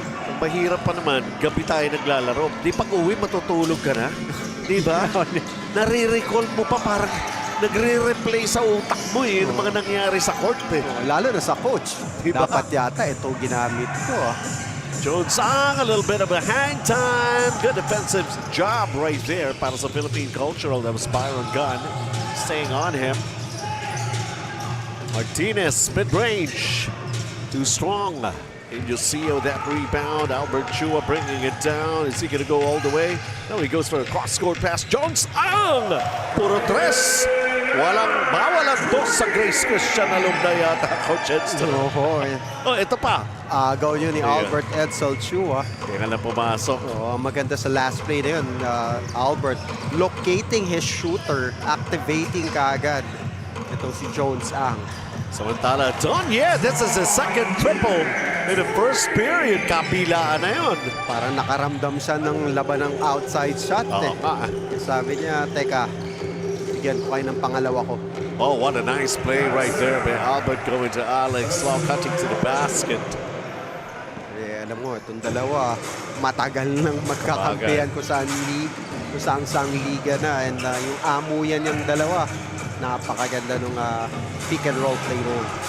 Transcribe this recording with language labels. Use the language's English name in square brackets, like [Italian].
[Filipino] Ang mahirap pa naman, gabi tayo naglalaro. Di pag uwi, matutulog ka na. Di ba? Nare-recall mo pa, parang nagre-replay sa utak mo yung mga nangyari sa court eh. Lalo na sa coach. Diba? Dapat yata ito ginamit ko. [English] Jones a little bit of a hang time. Good defensive job right there [Filipino] para sa Philippine Cultural. [English] That was Byron Gunn staying on him. Martinez, mid-range. Too strong. Injusio, that rebound. Albert Chua bringing it down. Is he going to go all the way? No, he goes for a cross-court pass. [Filipino] Jones ang! Puro tres. Bawal ang dos sa Grace Christian alumni yata, Coach Edson. Oh, ito pa. Agaw yun ni Albert Edsel Chua. Kaya na pumasok. Maganda sa last play na yun. [English] Albert locating his shooter, activating [Filipino] kaagad. Ito si Jones ang. Samantala, [English] this is his second triple in the first period. [Filipino] Kabilaan na yun. Parang nakaramdam siya ng laban ng outside shot. Sabi niya, teka, bigyan ko kayo ng pangalawa ko. [English] Oh, what a nice play right there by Albert going to Alex. Slow cutting to the basket. [Filipino] Alam mo, itong dalawa, matagal nang magkakampihan kung saan liga na. And yung amo yan yung dalawa. Napakaganda nung pick and roll play roll.